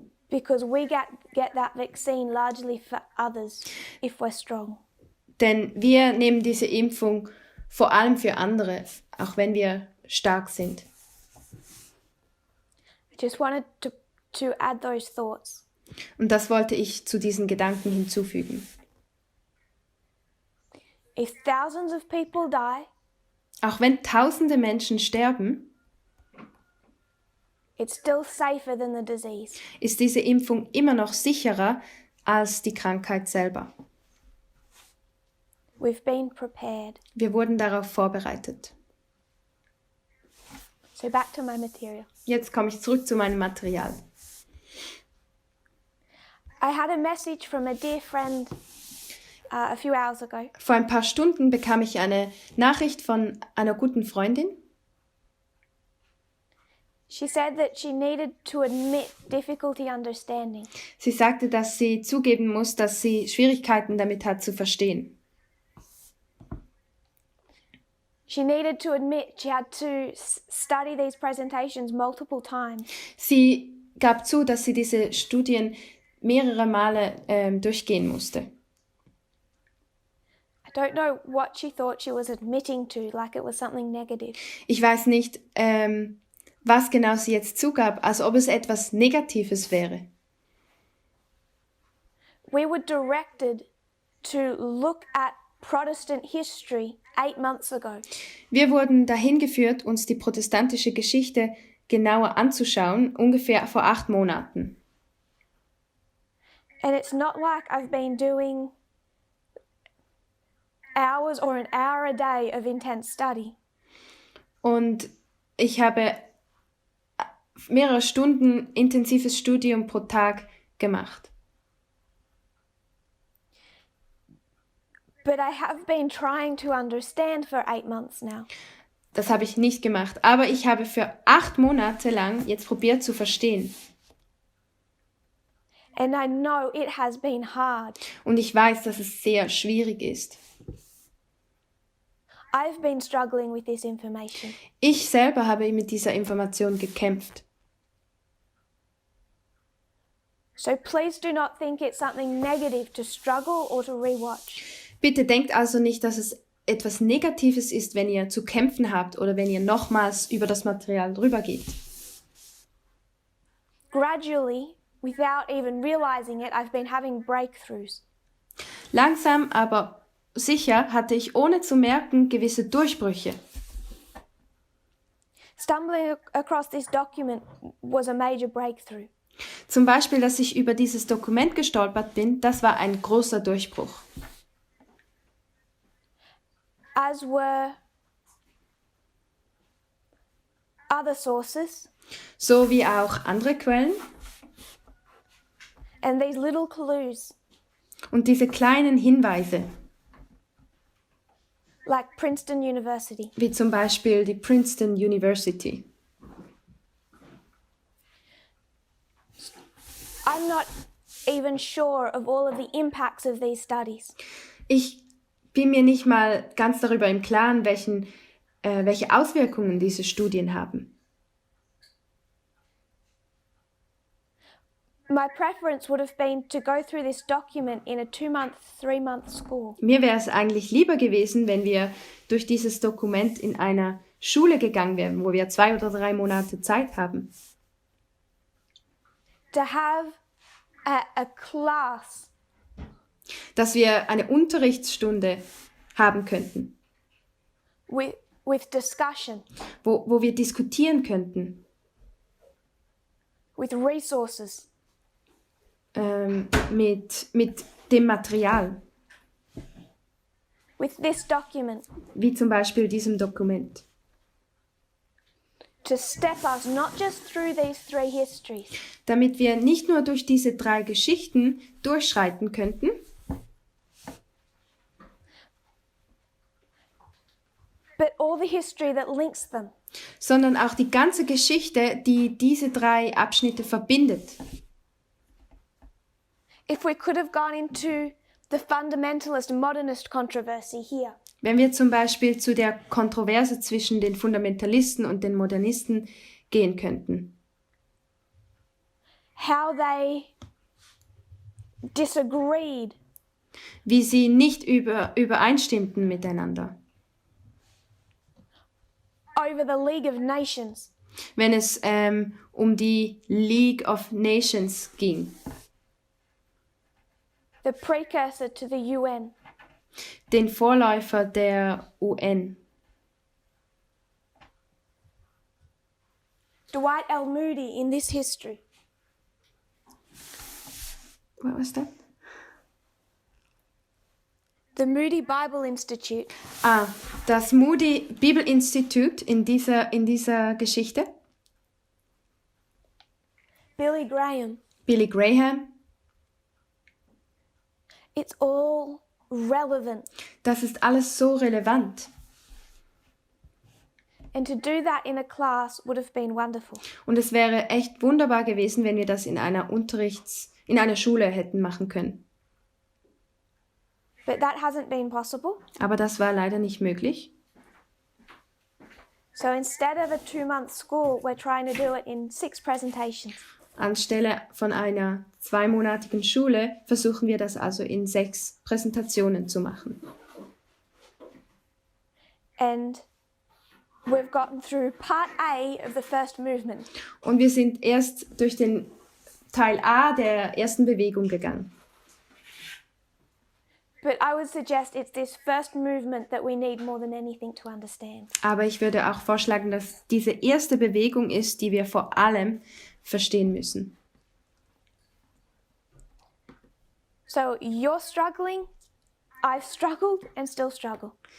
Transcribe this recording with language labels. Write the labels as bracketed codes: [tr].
[en] Because we get that vaccine largely for others if we're strong. [de] Denn wir nehmen diese Impfung vor allem für andere, auch wenn wir stark sind. [en] I just wanted to add those thoughts. [de] Und das wollte ich zu diesen Gedanken hinzufügen. [en] If thousands of people die, [de] Auch wenn tausende Menschen sterben, [en] it's still safer than the disease. [de] ist diese Impfung immer noch sicherer als die Krankheit selber. [en] We've been prepared. [de] Wir wurden darauf vorbereitet. [en] So back to my material. [de] Jetzt komme ich zurück zu meinem Material. [en] I had a message from a dear friend a few hours ago. [de] Vor ein paar Stunden bekam ich eine Nachricht von einer guten Freundin. [en] She said that she needed to admit difficulty understanding. [de] Sie sagte, dass sie zugeben muss, dass sie Schwierigkeiten damit hat zu verstehen. [en] She needed to admit she had to study these presentations multiple times. [de] Sie gab zu, dass sie diese Studien mehrere Male durchgehen musste. [en] I don't know what she thought she was admitting to, like it was something negative. [de] Ich weiß nicht, was genau sie jetzt zugab, als ob es etwas Negatives wäre. [en] We were directed to look at Protestant history 8 months ago. [de] Wir wurden dahin geführt, uns die protestantische Geschichte genauer anzuschauen, ungefähr vor 8 Monaten. [en] And it's not like I've been doing hours or an hour a day of intense study. [de] Und ich habe mehrere Stunden intensives Studium pro Tag gemacht. [en] But I have been trying to understand for 8 months now. [de] Das habe ich nicht gemacht, aber ich habe für 8 Monate lang jetzt probiert zu verstehen. [en] And I know it has been hard. [de] Und ich weiß, dass es sehr schwierig ist. [en] I've been struggling with this information. [de] Ich selber habe mit dieser Information gekämpft. [en] So please do not think it's something negative to struggle or to rewatch. [de] Bitte denkt also nicht, dass es etwas Negatives ist, wenn ihr zu kämpfen habt oder wenn ihr nochmals über das Material drüber geht. [en] Gradually, without even realizing it, I've been having breakthroughs. [de] Langsam, aber sicher hatte ich ohne zu merken gewisse Durchbrüche. [en] Stumbling across this document was a major breakthrough. [de] Zum Beispiel, dass ich über dieses Dokument gestolpert bin, das war ein großer Durchbruch. [en] As were other sources [de] So wie auch andere Quellen [en] and these little clues [de] und diese kleinen Hinweise, [en] like Princeton University. [de] wie zum Beispiel die Princeton University. [en] I'm not even sure of all of the impacts of these studies. [de] Ich bin mir nicht mal ganz darüber im Klaren, welche Auswirkungen diese Studien haben. [en] My preference would have been to go through this document in a 2-month, 3-month school. [de] Mir wäre es eigentlich lieber gewesen, wenn wir durch dieses Dokument in einer Schule gegangen wären, wo wir 2 oder 3 Monate Zeit haben. [en] To have a class [de] Dass wir eine Unterrichtsstunde haben könnten, [en] with discussion, [de] wo wir diskutieren könnten, [en] with resources, [de] mit dem Material, [en] with this document, [de] wie zum Beispiel diesem Dokument. [en] to step us not just through these 3 histories, [de] Damit wir nicht nur durch diese 3 Geschichten durchschreiten könnten, [en] but all the history that links them. [de] sondern auch die ganze Geschichte, die diese 3 Abschnitte verbindet. [en] If we could have gone into the fundamentalist modernist controversy here, [de] Wenn wir zum Beispiel zu der Kontroverse zwischen den Fundamentalisten und den Modernisten gehen könnten, [en] how they disagreed [de] wie sie nicht übereinstimmten miteinander, [en] over the League of Nations, [de] wenn es um die League of Nations ging, [en] the precursor to the UN, [de] den Vorläufer der UN. [en] Dwight L. Moody in this history, What was that? the Moody Bible Institute, [de] Das Moody Bibelinstitut in dieser Geschichte, [en] Billy Graham. [de] Billy Graham, [en] It's all relevant. [de] das ist alles so relevant. [en] And to do that in a class would have been wonderful. [de] Und es wäre echt wunderbar gewesen, wenn wir das in einer Schule hätten machen können. [en] But that hasn't been possible. [de] Aber das war leider nicht möglich. [en] So instead of a 2-month school, we're trying to do it in 6 presentations. [de] Anstelle von einer 2-monatigen Schule versuchen wir das also in 6 Präsentationen zu machen. [en] And we've gotten through part A of the first movement. [de] Und wir sind erst durch den Teil A der ersten Bewegung gegangen. [en] But I would suggest it's this first movement that we need more than anything to understand. [de] Aber ich würde auch vorschlagen, dass diese erste Bewegung ist, die wir vor allem verstehen müssen. [en] So you're struggling, I've struggled and still struggle.